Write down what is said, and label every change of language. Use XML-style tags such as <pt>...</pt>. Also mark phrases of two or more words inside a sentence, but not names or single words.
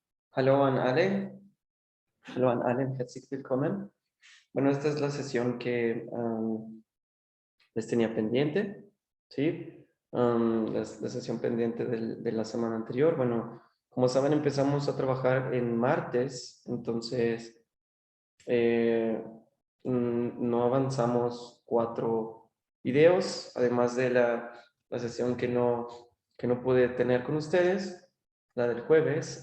<de>Hallo an alle. Hallo an alle, herzlich willkommen.</de> <es>Bueno, esta es la sesión que les tenía pendiente, ¿sí? La sesión pendiente de la semana anterior. Bueno, como saben, empezamos a trabajar en martes, entonces eh, no avanzamos 4 videos, además de la sesión que no pude tener con ustedes, la del jueves.</es>